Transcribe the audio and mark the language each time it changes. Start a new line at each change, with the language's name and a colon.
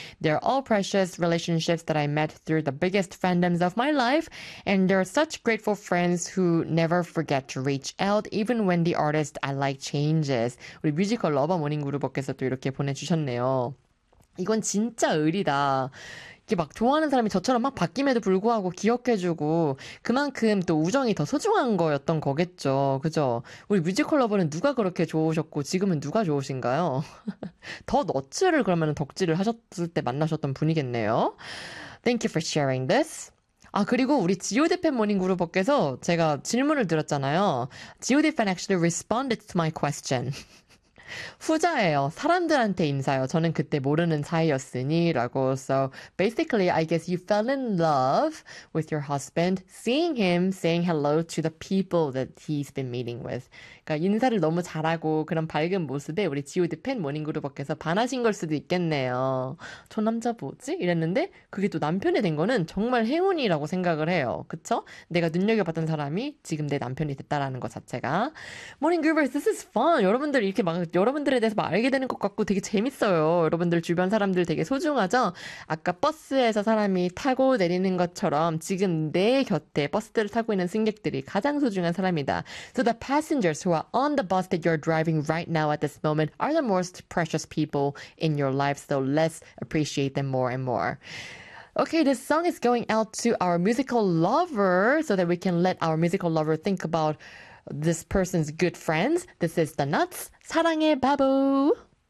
English: They're all precious relationships that I met through the biggest fandoms of my life, and they're such grateful friends who never forget to reach out, even when the artist I like changes.
Korean: 우리 뮤지컬 러버 모닝 그룹께서도 이렇게 보내주셨네요. 이건 진짜 의리다. 이게 막 좋아하는 사람이 저처럼 막 바뀜에도 불구하고 기억해주고 그만큼 또 우정이 더 소중한 거였던 거겠죠. 그죠? 우리 뮤지컬 러버는 누가 그렇게 좋으셨고 지금은 누가 좋으신가요? 더 너츠를 그러면 덕질을 하셨을 때 만나셨던 분이겠네요.
English: Thank you for sharing this.
Korean: 아, 그리고 우리 GOD 팬 모닝 그룹께서 제가 질문을 드렸잖아요.
English: GOD 팬 actually responded to my question.
Korean: 후자예요. 사람들한테 인사요. 저는 그때 모르는 사이였으니라고.
English: So basically, I guess you fell in love with your husband, seeing him saying hello to the people that he's been meeting with.
Korean: 그러니까 인사를 너무 잘하고 그런 밝은 모습에 우리 GOD 팬 모닝그룹께서 반하신 걸 수도 있겠네요. 저 남자 뭐지? 이랬는데 그게 또 남편이 된 거는 정말 행운이라고 생각을 해요. 그쵸? 내가 눈여겨봤던 사람이 지금 내 남편이 됐다라는 것 자체가.
English: 모닝그룹, this is fun.
Korean: 여러분들 이렇게 막 여러분들에 대해서 막 알게 되는 것 같고 되게 재밌어요. 여러분들 주변 사람들 되게 소중하죠? 아까 버스에서 사람이 타고 내리는 것처럼 지금 내 곁에 버스를 타고 있는 승객들이 가장 소중한 사람이다.
English: So the passengers who are on the bus that you're driving right now at this moment are the most precious people in your life, so let's appreciate them more and more. Okay, this song is going out to our musical lover so that we can let our musical lover think about this person's good friends. This is The Nuts. 사랑의 바보.